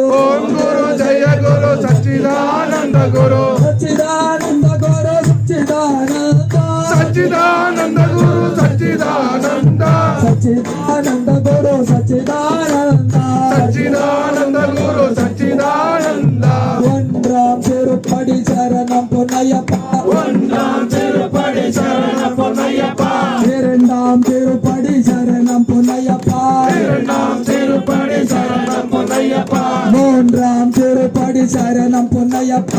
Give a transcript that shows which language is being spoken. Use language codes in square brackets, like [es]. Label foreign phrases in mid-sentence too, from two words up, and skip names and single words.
[sa] ఓం గురు జయ గురు సచ్చిదానంద గురు సచ్చిదానంద గురు సచ్చిదానంద సచ్చిదానంద గురు సచ్చిదానంద సచ్చిదానంద గురు సచ్చిదానంద సచ్చిదానంద గురు సచ్చిదానంద [ta] ஒன்றாம் திருப்படி சரணம் பொன்னையப்பா ஒன்றாம் திருப்படி சரணம் பொன்னையப்பா இரண்டாம் திருப்படி சரணம் பொன்னையப்பா இரண்டாம் திருப்படி சரணம் பொன்னையப்பா மூன்றாம் திருப்படி சரணம் பொன்னையப்பா